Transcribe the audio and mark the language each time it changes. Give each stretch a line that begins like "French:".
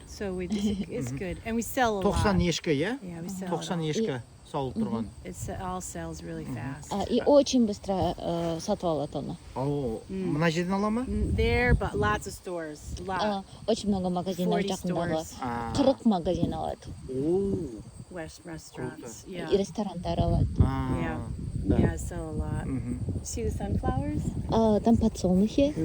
English: So it's good, and we sell a lot.
Kazakh: 90 ешкі, е?
English: Yeah, we sell.
Kazakh: 90 ешкі сауылып тұрған.
English: It all sells really fast.
Russian: И очень быстро
Kazakh: сатып алады оны. Мына жерден ала ма?
English: There, but lots of stores. A lot.
Russian: Очень много магазинов
English: 40
Kazakh: жақындағы.
English: stores.
Kazakh: 40 магазин алады.
English: Restaurants. Yeah.
Kazakh: И ресторандар алады.
English: Yeah, I sell a lot. See the sunflowers?
Russian: Там подсолнухи.